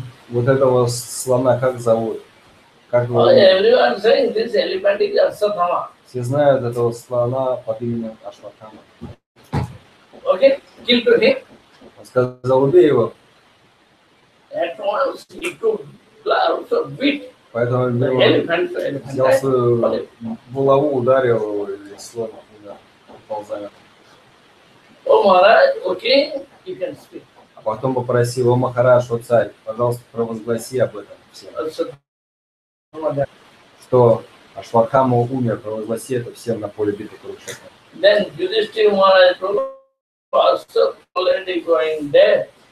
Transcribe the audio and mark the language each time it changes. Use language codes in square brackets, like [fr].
[ru] вот этого слона как зовут? Как его? [en] Oh, everyone saying this elephant is Asatthama. [ru] Все знают этого слона под именем Ашватхама. [en] Okay, kill to him. [ru] Он сказал, убей его. [en] At once he took blows of beat. [ru] Поэтому [en] The [ru] Бима [en] elephant, [ru] взял свою булаву, ударил его, и слон упал замертво. [en] Oh Maharaj, okay, you can speak. [ru] А потом попросил, о Махарадж, о царь, пожалуйста, провозгласи об этом всем. Что Ашватхама умер, провозгласи это всем на поле битвы Курукшетре. [en] Then Yudhishthira Maharaj also already going there.